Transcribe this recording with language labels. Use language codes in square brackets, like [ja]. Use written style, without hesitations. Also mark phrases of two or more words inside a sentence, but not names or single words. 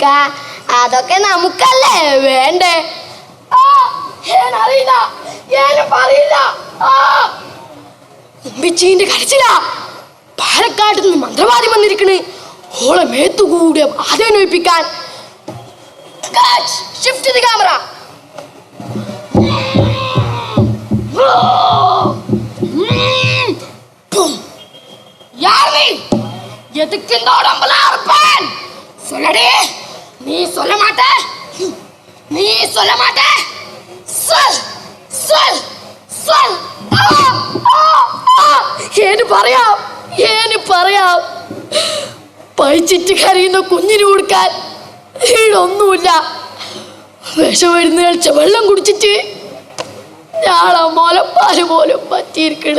[ml] അതൊക്കെ നമുക്കല്ലേ വേണ്ടേ? ഉമ്പിച്ചീന്റെ കരച്ചിലാ. പാലക്കാട്ട് നിന്ന് മന്ത്രവാദി വന്നിരിക്കണ്. ഓളെ മേത്തുകൂടെ ആദ്യമൊപ്പിക്കാൻ. [en] shift the camera. [ta] எதுக்கு இந்த உடம்புல இருப்பேன்? சொல்லடி. நீ சொல்ல மாட்ட, நீ சொல்ல மாட்ட. சொல் சொல் சொல். [ml] ഏന് പറയാം, ഏന് പറയാം. പഴിച്ചിട്ട് കരയുന്ന കുഞ്ഞിന് കൊടുക്കാൻ ഈടൊന്നുമില്ല. വിഷമരുന്ന് കളിച്ച വെള്ളം കുടിച്ചിട്ട് ഞാളെ മുലപ്പാല് പോലും പറ്റിയിരിക്കണ്.